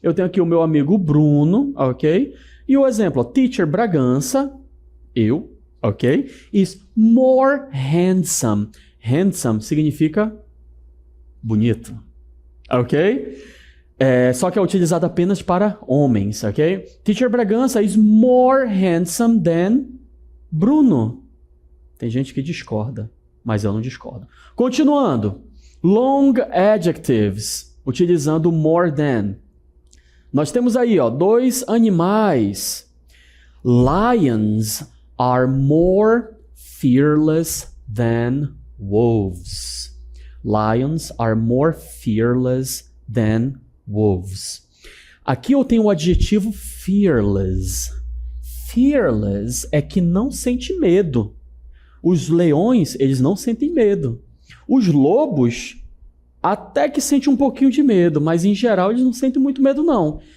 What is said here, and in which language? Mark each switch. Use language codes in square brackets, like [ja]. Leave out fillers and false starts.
[pt] Eu tenho aqui o meu amigo Bruno, ok? E o exemplo, ó, Teacher Bragança, eu, ok? [en] Is more handsome. [pt] Handsome significa bonito, ok? Só que é utilizado apenas para homens, ok? [en] Teacher Bragança is more handsome than Bruno. [pt] Tem gente que discorda, mas eu não discordo. Continuando. [en] Long adjectives, utilizando more than. [pt] Nós temos aí, ó, dois animais. [en] Lions are more fearless than wolves. Lions are more fearless than wolves. [pt] Aqui eu tenho o adjetivo fearless. Fearless é que não sente medo. Os leões, eles não sentem medo. Os lobos até que sentem um pouquinho de medo, mas em geral eles não sentem muito medo não.